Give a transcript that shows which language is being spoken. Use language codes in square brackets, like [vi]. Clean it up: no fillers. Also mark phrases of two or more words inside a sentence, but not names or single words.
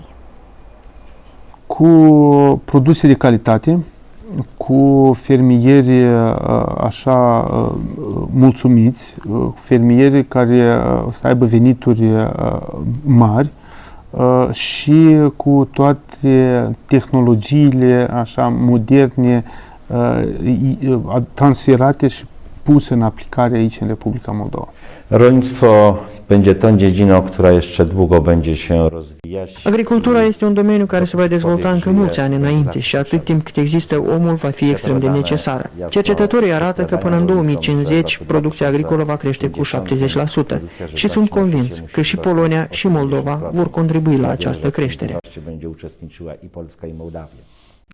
[ro] Cu produse de calitate, cu fermieri așa mulțumiți, fermieri care să aibă venituri mari și cu toate tehnologiile așa moderne transferate și puse în aplicare aici în Republica Moldova. [pl] Rolnictwo będzie tą dziedziną, która jeszcze długo będzie się rozwijać. [ro] Agricultura este un domeniu care se va dezvolta încă mulți ani înainte și atât timp cât există omul va fi extrem de necesară. Cercetătorii arată că până în 2050 producția agricolă va crește cu 70% și sunt convins că și Polonia și Moldova vor contribui la această creștere. [pl] Będzie uczestniczyła i Polska, i Mołdawia.